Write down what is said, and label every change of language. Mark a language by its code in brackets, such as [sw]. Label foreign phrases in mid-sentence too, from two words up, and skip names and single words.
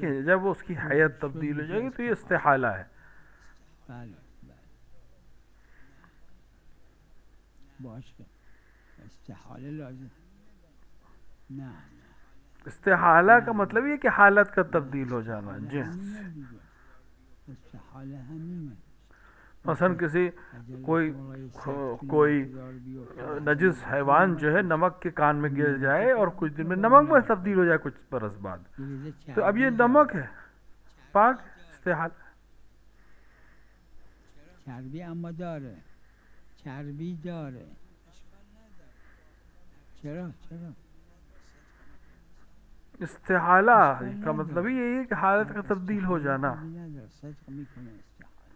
[ur] دیکھیے، جب وہ اس کی ہیئت تبدیل ہو جائے گی تو یہ استحالہ ہے. [fa] بله بله باشه استحاله لازم نه نه [ur] استحالہ کا مطلب یہ کہ حالت کا تبدیل ہو جانا، جنس. [fa] इस्तेहाला همینه [ur] مثلاً کسی کوئی کوئی نجس حیوان جو ہے نمک کے کان میں گر جائے اور کچھ دن میں نمک میں تبدیل ہو جائے کچھ برس بعد، تو اب یہ نمک ہے، پاک استحال. [fa] چربی اما داره، چربی داره. چرا [ur] استحالہ کا مطلب ہی یہی ہے کہ حالت کا تبدیل ہو جانا. [fa] صدق میکنه استحاله.